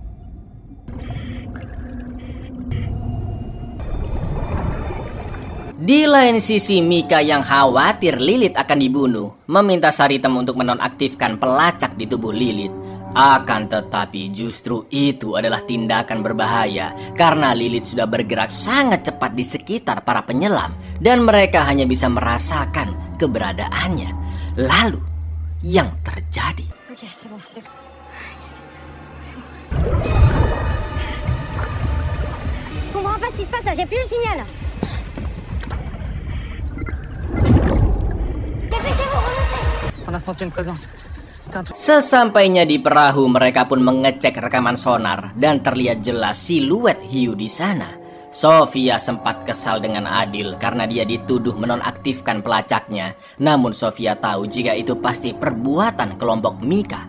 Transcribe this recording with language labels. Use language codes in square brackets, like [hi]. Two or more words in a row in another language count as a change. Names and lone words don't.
[id] Di lain sisi Mika yang khawatir Lilith akan dibunuh meminta Saritem untuk menonaktifkan pelacak di tubuh Lilith. Akan tetapi justru itu adalah tindakan berbahaya karena Lilith sudah bergerak sangat cepat di sekitar para penyelam dan mereka hanya bisa merasakan keberadaannya. Lalu yang terjadi. [fr] Je comprends pas ce qui se passe là, j'ai plus le signal. Dépêchez-vous, remontez. On a senti une présence. [id] Sesampainya di perahu, mereka pun mengecek rekaman sonar dan terlihat jelas siluet hiu di sana. Sofia sempat kesal dengan Adil karena dia dituduh menonaktifkan pelacaknya. Namun Sofia tahu jika itu pasti perbuatan kelompok Mika.